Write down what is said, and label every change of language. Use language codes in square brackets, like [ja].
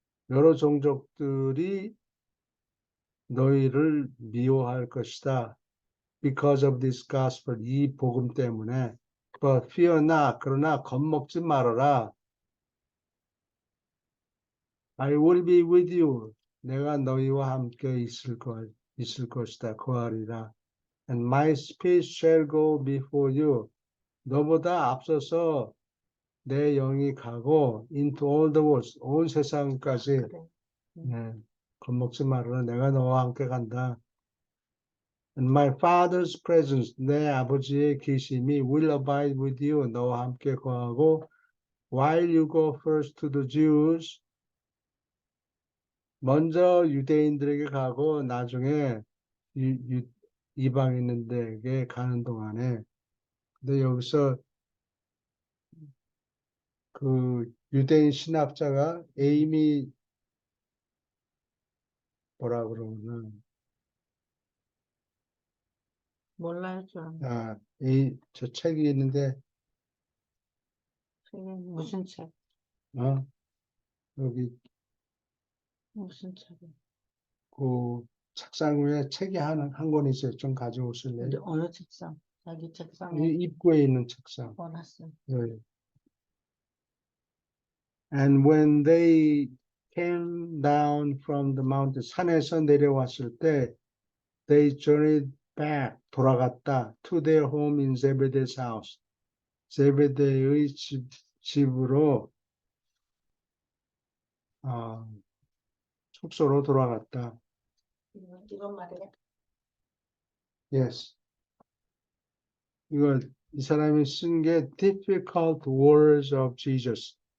[ko] 여러 종족들이 너희를 미워할 것이다. [en] Because of this gospel, [ko] 이 복음 때문에. [en] But fear not, [ko] 그러나 겁먹지 말아라. [en] I will be with you. [ko] 내가 너희와 함께 있을 것이다. 거하리라. [en] And my spirit shall go before you. [ko] 너보다 앞서서 내 영이 가고 [en] into all the world, [ko] 온 세상까지. 그래. 겁먹지 말아라. 내가 너와 함께 간다. [en] And my father's presence, [ko] 내 아버지의 계심이 [en] will abide with you. [ko] 너와 함께 거하고 [en] while you go first to the Jews, [ko] 먼저 유대인들에게 가고 나중에 이방인들에게 가는 동안에. 근데 여기서 그 유대인 신학자가 에이미 뭐라 그러면 몰라요, 좀. 저 책이 있는데 무슨 책? 여기 무슨 책? 그 책상 위에 책이 한 권 있어요. 좀 근데 가져오실래요? 어느 책상? 자기 책상에 입구에 있는 책상. 꺼놨어요. 네. [en] And when they came down from the mountain, [ko] 산에서 내려왔을 때, [en] they journeyed back, [ko] 돌아갔다, [en] to their home in Zebedee's house. [ko] 제베데의 집으로, 숙소로 돌아갔다. 이건 말이야. [en] Yes. [ko] 이 사람이 쓴 게 [en] difficult words of Jesus.